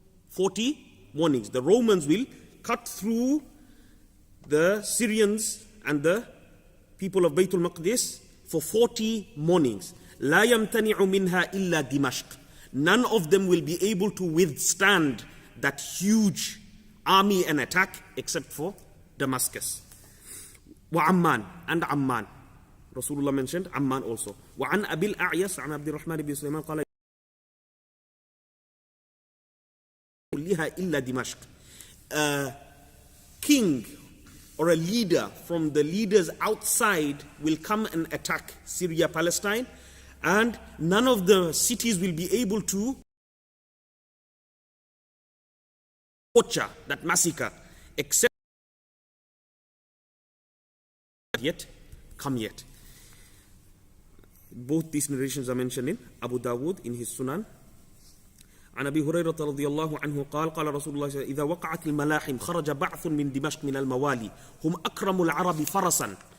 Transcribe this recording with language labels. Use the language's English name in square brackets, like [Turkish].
[English] 40 mornings. The Romans will cut through the Syrians and the people of Baytul Maqdis for 40 mornings. [Arabic] لا يمتنع منها إلا دمشق. [English] None of them will be able to withstand that huge army and attack except for Damascus. [Arabic] وعمان, [English] and Amman. Rasulullah mentioned Amman also. [Arabic] وعن أبي الأعيس عن عبد الرحمن بن سليمان قال كلها إلا دمشق. [English] A king or a leader from the leaders outside will come and attack Syria, Palestine, and none of the cities will be able to torture, that massacre, except come yet. Both these narrations are mentioned in Abu Dawood in his Sunan. [Arabic] عن أبي هريرة رضي الله عنه قال قال رسول الله صلى الله عليه وسلم إذا وقعت الملاحم خرج بعث من دمشق من الموالي هم أكرم العرب فرسا